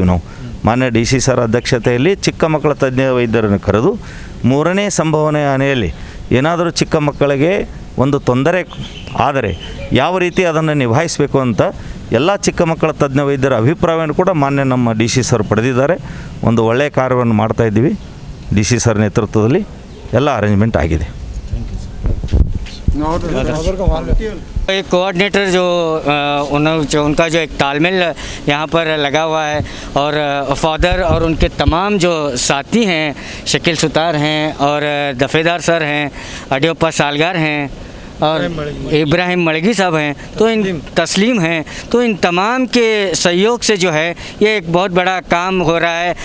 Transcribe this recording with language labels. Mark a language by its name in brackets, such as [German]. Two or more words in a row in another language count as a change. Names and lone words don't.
[Kannada] ನಾವು ಮಾನ್ಯ DC ಸರ್ ಅಧ್ಯಕ್ಷತೆಯಲ್ಲಿ ಚಿಕ್ಕ ಮಕ್ಕಳ ತಜ್ಞ ವೈದ್ಯರನ್ನು ಕರೆದು 3ನೇ ಸಂಭವನೀಯ ಅಲೆಯಲ್ಲಿ ಏನಾದರೂ ಚಿಕ್ಕ ಮಕ್ಕಳಿಗೆ ಒಂದು ತೊಂದರೆ ಆದರೆ ಯಾವ ರೀತಿ ಅದನ್ನು ನಿಭಾಯಿಸಬೇಕು ಅಂತ ಎಲ್ಲ ಚಿಕ್ಕ ಮಕ್ಕಳ ತಜ್ಞ ವೈದ್ಯರ ಅಭಿಪ್ರಾಯವನ್ನು ಕೂಡ ಮಾನ್ಯ ನಮ್ಮ DC ಸರ್ ಪಡೆದಿದ್ದಾರೆ. ಒಂದು ಒಳ್ಳೆಯ ಕಾರ್ಯವನ್ನು ಮಾಡ್ತಾಯಿದ್ದೀವಿ. DC ಸರ್ ನೇತೃತ್ವದಲ್ಲಿ ಎಲ್ಲ ಅರೇಂಜ್ಮೆಂಟ್ ಆಗಿದೆ. [Hindi] एक कोऑर्डिनेटर जो उनका जो एक तालमेल यहाँ पर लगा हुआ है, और फादर और उनके तमाम जो साथी हैं, शकील सुतार हैं और दफेदार सर हैं, अडियोपा सालगार हैं और इब्राहिम मड़गी साहब हैं, तो इन तस्लीम हैं, तो इन तमाम के सहयोग से जो है ये एक बहुत बड़ा काम हो रहा है.